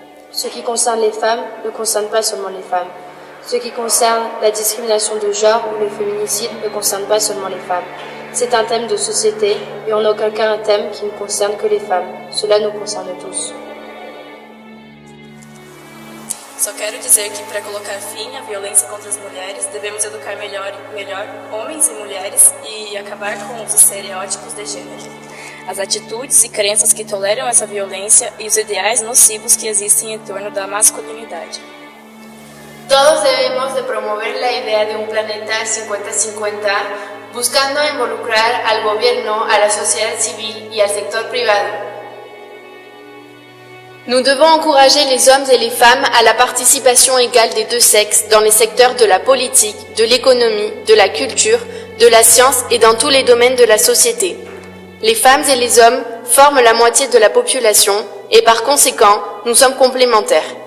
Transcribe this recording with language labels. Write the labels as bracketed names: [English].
[French] Ce qui concerne les femmes ne concerne pas seulement les femmes. Ce qui concerne la discrimination de genre ou le féminicide ne concerne pas seulement les femmes. C'est un thème de société et en aucun cas un thème qui ne concerne que les femmes. Cela nous concerne tous. [Portuguese] Só quero dizer que, para colocar fim à violência contra as mulheres, devemos educar melhor homens e mulheres e acabar com os estereótipos de gênero. As atitudes e crenças que toleram essa violência e os ideais nocivos que existem em torno da masculinidade. [Spanish] Todos debemos de promover la idea de un planeta 50-50, buscando involucrar al gobierno, a la sociedad civil y al sector privado. [French] Nous devons encourager les hommes et les femmes à la participation égale des deux sexes dans les secteurs de la politique, de l'économie, de la culture, de la science et dans tous les domaines de la société. Les femmes et les hommes forment la moitié de la population et par conséquent, nous sommes complémentaires.